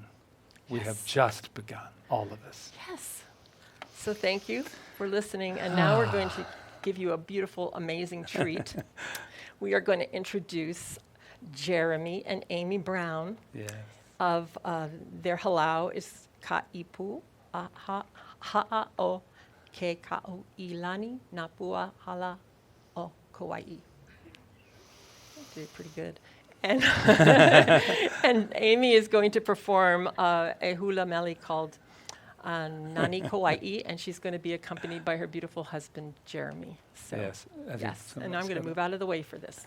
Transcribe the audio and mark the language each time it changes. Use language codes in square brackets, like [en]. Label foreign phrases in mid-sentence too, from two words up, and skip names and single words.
[en] We have just begun, all of us. Yes. So thank you for listening. And now we're going to give you a beautiful, amazing treat. We are going to introduce Jeremy and Amy Brown Yes. of their halau is ka'ipu ha'o ke kau'ilani napua hala o Kauai. Did pretty good. And and Amy is going to perform a hula mele called Nani Kaua'i, and she's going to be accompanied by her beautiful husband, Jeremy. So, Yes. I think yes, someone and I'm going said to move out of the way for this.